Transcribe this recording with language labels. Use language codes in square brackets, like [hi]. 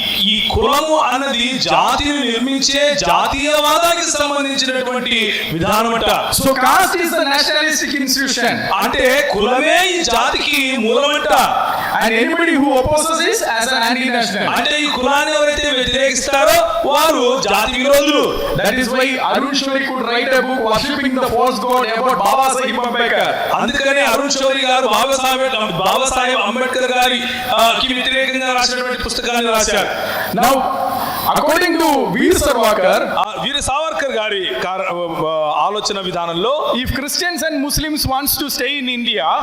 [te] ఈ కులము అన్నది జాతిని నిర్మించే జాతీయవాదానికి సంబంధించినటువంటి విధానం అంట. [en] So caste is a nationalistic institution, [te] అంటే కులమే ఈ జాతికి మూలమంట. [en] and anybody who opposes this as an anti-national. [te] అంటే ఈ కులాన్ని ఎవరైతే వ్యతిరేకిస్తారో వారు జాతి విరోధులు. [en] That is why Arun Shourie could write a book worshipping the false god about Baba Sahib Ambedkar. [te] అందుకనే అరుణ్ శౌరి గారు బాబాసాహెబ్ అంబేద్కర్ గారి కి వ్యతిరేకంగా రాసినటువంటి పుస్తకాన్ని రాశారు. [en] Now, according to Veer Savarkar, [te] వీర సావర్కర్ గారి ఆలోచన విధానంలో [en] if Christians and Muslims wants to stay in India,